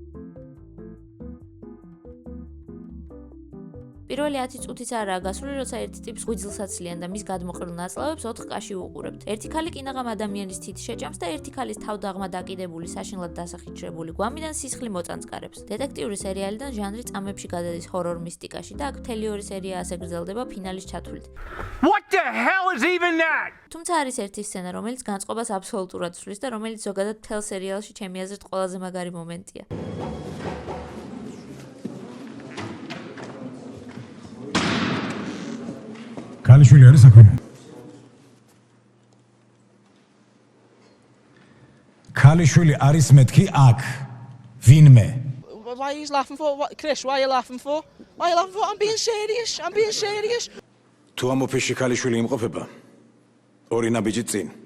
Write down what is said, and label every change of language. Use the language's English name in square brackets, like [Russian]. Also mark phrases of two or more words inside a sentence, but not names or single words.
[Georgian] პირველი 10 წუთიც არაა გასული, როცა ერთი ტიპს ღვიძლს აცლიან და მის გადმოყრილ ნაწლავებს 4 კაში უყურებთ. ერთი ქალი კინაღამ ადამიანის თით შეჭამს და ერთი ქალის თავდაღმა დაკიდებული საშინლად დასახიჩრებული გვამიდან სისხლი მოწანწკარებს. დეტექტიური სერიალიდან ჟანრი წამებში გადადის ჰორორ მისტიკაში და აქ მთელი ორი სერია ასე გრძელდება ფინალის ჩათვლით. [English] What the hell is even that? [Georgian] თუმცა არის ერთი სცენა, რომელიც განწყობას აბსოლუტურად ცვლის და რომელიც ზოგადად მთელ სერიალში ჩემი აზრით ყველაზე მაგარი მომენტია. ქალიშვილი არის საქმე. ქალიშვილი არის მეთქი აქ. ვინმე? [English] Why are you laughing for? What, Chris, why are you laughing for? Why are you laughing for? I'm being serious. I'm being serious. [Georgian] თუ ამ ოფისში ქალიშვილი იმყოფება, ორი ნაბიჯი წინ.